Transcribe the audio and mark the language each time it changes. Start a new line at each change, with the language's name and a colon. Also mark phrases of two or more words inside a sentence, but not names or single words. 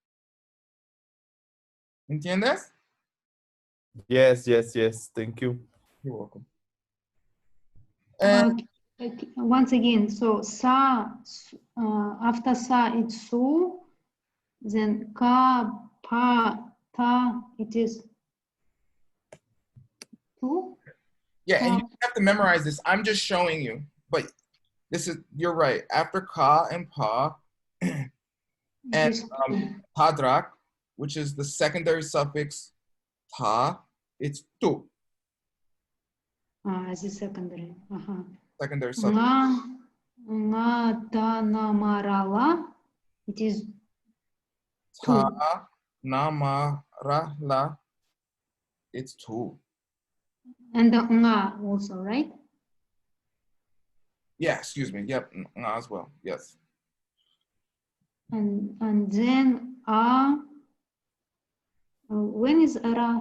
Spanish: ¿Entiendes?
English: Yes. Thank you. You're welcome. And Once again, so sa, after sa it's su, then ka, pa, ta, it is tu. yeah, and you don't have to memorize this. I'm just showing you. But you're right. After ka and pa, and tadrak, which is the secondary suffix ta, it's tu. As a secondary. Secondary suffix. Nga, ta, na, ma, ra, la. It is Ta, two. na, ma, ra, la. It's two. And the nga also, right? Yeah, excuse me. Yep, nga as well. Yes. And then when is ra?